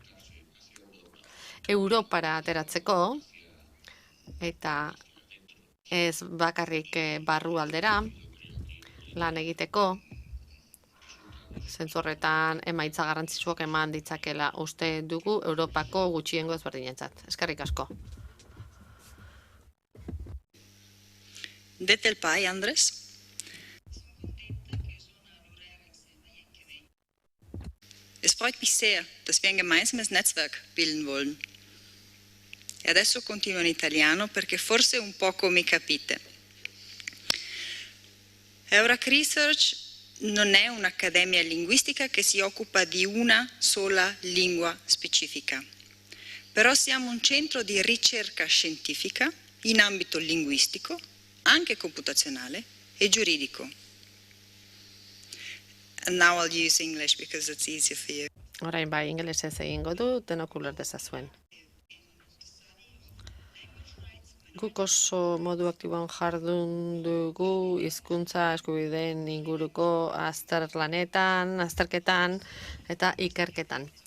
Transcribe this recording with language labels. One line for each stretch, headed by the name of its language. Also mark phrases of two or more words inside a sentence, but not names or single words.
Basque: Europara ateratzeko, eta ez bakarrik barru aldera, lan egiteko, zentzu horretan emaitza garrantzitsuak eman ditzakela uste dugu Europako gutxiengo ezberdinentzat. Eskerrik asko. Dit el pai, Andres.
German: Es freut mich sehr, dass wir ein gemeinsames Netzwerk bilden wollen.
Italian: E adesso continuo in italiano perché forse un poco mi capite. Eurac Research non è un'accademia linguistica che si occupa di una sola lingua specifica, però siamo un centro di ricerca scientifica in ambito linguistico, anche computazionale e giuridico.
English: And now I'll use English because it's easier for you.
Basque: Orain bai, ingelesez egingo du, denok uler dezazuen. Guk oso modu aktiboan jardun dugu hizkuntza eskubideen inguruko azterketan eta ikerketan.